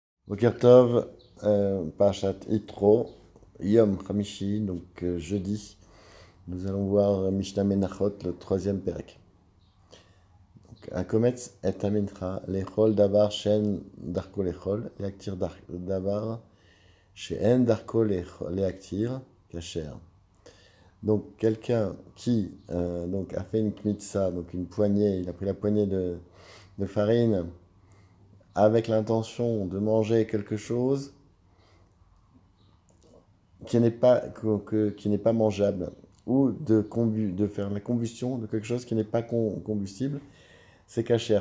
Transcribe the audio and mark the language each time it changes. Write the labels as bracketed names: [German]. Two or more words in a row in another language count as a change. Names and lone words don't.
[Hebrew] בוקר טוב, פרשת יתרו, יום חמישי, [French] donc jeudi, nous allons voir Mishnah Menachot, le troisième Perek. [Hebrew] הקומץ את המנחה, לאכול דבר שדרכו לאכול, להקטיר דבר שדרכו להקטיר, כשר. [French] Donc quelqu'un qui donc a fait une kmitsa, donc une poignée, il a pris la poignée de farine avec l'intention de manger quelque chose qui n'est pas, qui n'est pas mangeable ou de faire la combustion de quelque chose qui n'est pas combustible, c'est cachère.